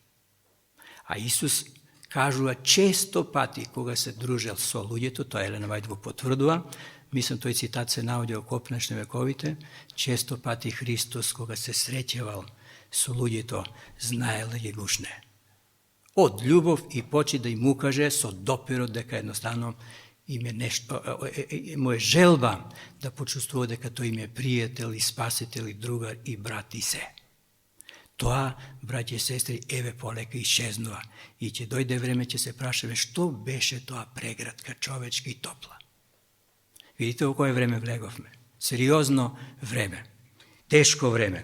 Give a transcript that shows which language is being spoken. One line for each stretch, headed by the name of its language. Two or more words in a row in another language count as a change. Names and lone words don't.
Macedonian: А Исус кажува често пати кога се дружел со луѓето, тоа Елена Вајд го потврдува, мислам тој цитат се наоѓа во Копнешни вековите, често пати Христос кога се среќавал со луѓето, знаел да ги гушне. Од љубов и почи да им укаже со допирот дека едноставно mu je želba da počuствува дека тој им е пријател и спасител и другар и брат и се. Тоа, браќи и сестри, еве полека исчезнува и ќе дојде време, ќе се прашаме што беше тоа преградка човечка и топла. Видите во кое време влеговме. Сериозно време. Тешко време.